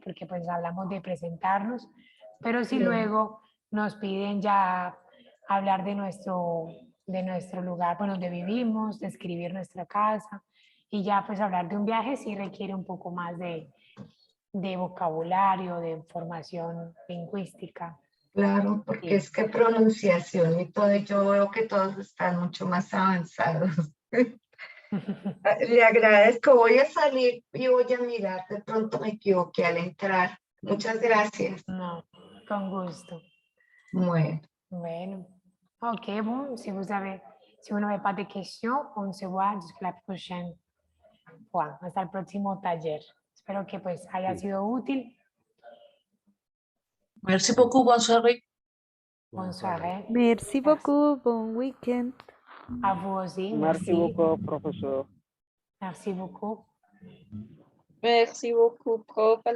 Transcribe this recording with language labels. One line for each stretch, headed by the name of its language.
Spanish: Porque pues hablamos de presentarnos, pero si luego nos piden ya hablar de nuestro lugar, bueno, donde vivimos, describir nuestra casa y ya pues hablar de un viaje sí requiere un poco más de vocabulario, de formación lingüística. Claro, porque Sí. es que pronunciación y todo, yo veo que todos están mucho más avanzados. Le agradezco, voy a salir y voy a mirar, de pronto me equivoqué al entrar. Muchas gracias. No, con gusto. Bueno.
French: Bueno, ok, bon, si vous n'avez pas de questions, on se voit jusqu'à la prochaine fois,
Spanish: hasta el próximo taller. Espero que pues haya sido útil.
French: Merci beaucoup, bonne soirée. Bonne soirée. Merci beaucoup. Bon week-end. À vous aussi. Merci beaucoup, professeur. Merci beaucoup. Merci beaucoup, prof. À la